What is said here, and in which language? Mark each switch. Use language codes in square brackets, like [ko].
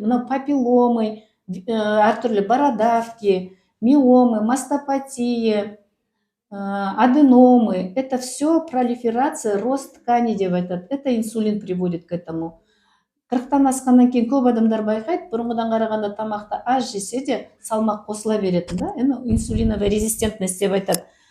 [ru] Мына папилломы, әртүрлі бородавки, миомы, мастопатия, аденомы. Это все пролиферация, рост ткани [kk] деп айтады. [ru] Это инсулин приводит к этому. [kk] 40-тан асқаннан кейін көп адамдар байқайды, бұрынғыдан қарағанда тамақта аз жесе де салмақ қосыла береді, да? Инсулиновая резистентность деп айтады.